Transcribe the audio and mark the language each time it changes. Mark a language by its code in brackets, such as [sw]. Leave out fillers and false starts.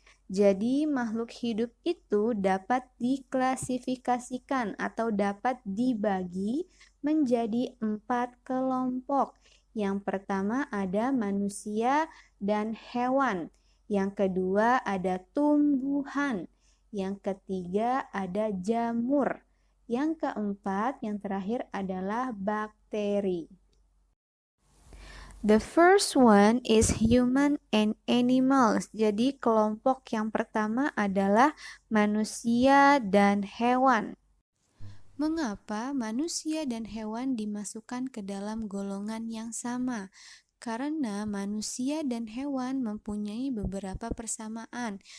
[id] Jadi makhluk hidup itu dapat diklasifikasikan atau dapat dibagi menjadi 4 kelompok. Yang pertama ada manusia dan hewan. Yang kedua ada tumbuhan. Yang ketiga ada jamur. Yang keempat, yang terakhir adalah bakteri. [en] The first one is human and animals. [id] Jadi kelompok yang pertama adalah manusia dan hewan. Mengapa manusia dan hewan dimasukkan ke dalam golongan yang sama? Karena manusia dan hewan mempunyai beberapa persamaan.